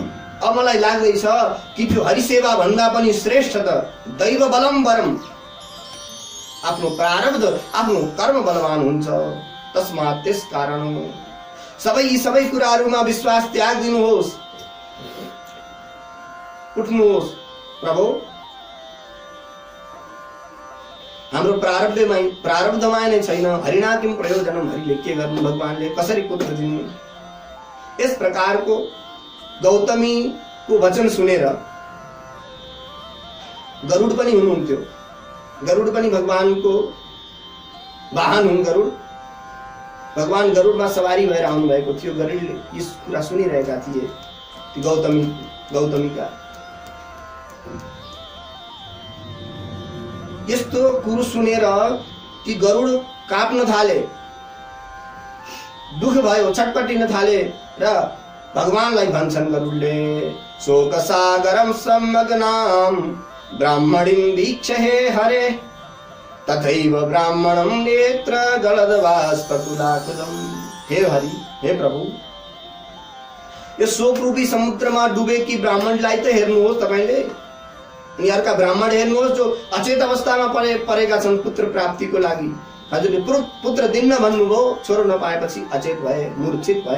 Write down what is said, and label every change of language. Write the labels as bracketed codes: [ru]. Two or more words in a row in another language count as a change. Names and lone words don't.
[ne] अब मलाई लाग्दैछ कि त्यो हरिसेवा भन्दा पनि श्रेष्ठ त [sa] दैव बलम्बरम। [ne] आफ्नो प्रारब्ध, आफ्नो कर्म बलवान हुन्छ। तस्मात् त्यस कारण सबै कुराहरूमा विश्वास त्याग दिनुहोस्। उठ्नुहोस् प्रभु, हाम्रो प्रारब्धमा नै छैन। [sa] हरिना किम प्रयोजनम, [ne] हरिले के गर्नु, भगवानले कसरी पुत्र दिनु। यस प्रकारको गौतमीको वचन सुनेर गरुड पनि हुनुहुन्थ्यो। गरुड पनि भगवानको वाहन हुन्। गरुड भगवान गरुडमा सवारी भएर आउनु भएको थियो। गरुडले यस कुरा सुनिरहेका थिए। गौतमीका यस्तो कुरो सुनेर ती गरुड काप्न थाले, दुख भयो, छटपटिन थाले र भगवानलाई भन्छन् गरुडले, [sa] शोक सागरम सम्मग्नाम ब्राह्मणीं वीक्ष्य हे हरे तथैव ब्राह्मणं नेत्र गलदबाष्पकुलाकुलं। [ne] हे हरि, हे प्रभु, यो शोक रूपी समुद्रमा डुबेकी ब्राह्मणलाई त हेर्नुहोस् तपाईले। अनि अर्का ब्राह्मण हेर्नुहोस् जो अचेत अवस्थामा परेका छन् पुत्र प्राप्तिको लागि। हजुरले पुत्र दिन्न भन्नुभयो, छोरो नपाएपछि अचेत भए, मूर्छित भए।